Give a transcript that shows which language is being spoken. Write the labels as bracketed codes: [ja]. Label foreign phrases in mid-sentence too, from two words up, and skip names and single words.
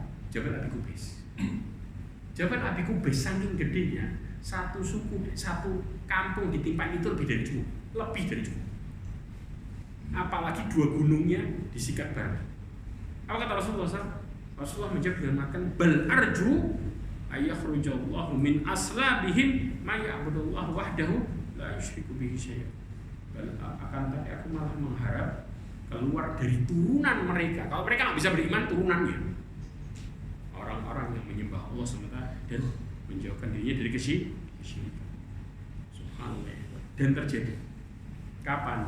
[id] Jabal Abi Qubais. Jabal Abi Qubais saking gedenya, satu suku, satu kampung ditimpain itu lebih dari cukup. Apalagi dua gunungnya disikat bareng. Apa kata Rasulullah SAW? Rasulullah menjawab dengan mengatakan [ar] بل أرجو أن يخرج الله من أصلابهم من يعبد الله وحده لا يشرك به شيئا. [id] Akan tapi aku malah mengharap keluar dari turunan mereka. Kalau mereka nggak bisa beriman, turunannya orang-orang yang menyembah Allah SWT dan menjauhkan dirinya dari kesyirikan. Subhanallah. Dan terjadi. Kapan?